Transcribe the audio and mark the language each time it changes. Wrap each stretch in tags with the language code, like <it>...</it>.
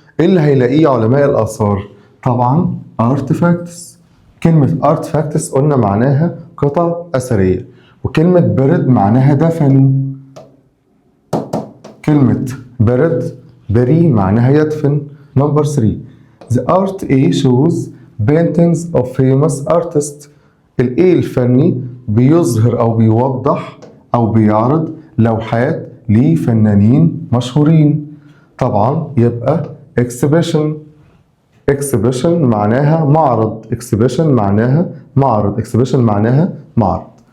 <ar>إيه اللي هيلاقيه علماء الآثار؟ طبعا artifacts. كلمة artifacts قلنا معناها قطع أثرية، وكلمة برد معناها دفنوا. كلمة برد بري معناها يدفن.</ar> <en>Number 3. The art A shows paintings of famous artists.</en> <ar>ال A الفني بيظهر أو بيوضح أو بيعرض لوحات لفنانين مشهورين. طبعا يبقى exhibition. exhibition معناها معرض. exhibition معناها معرض. exhibition معناها معرض.</ar>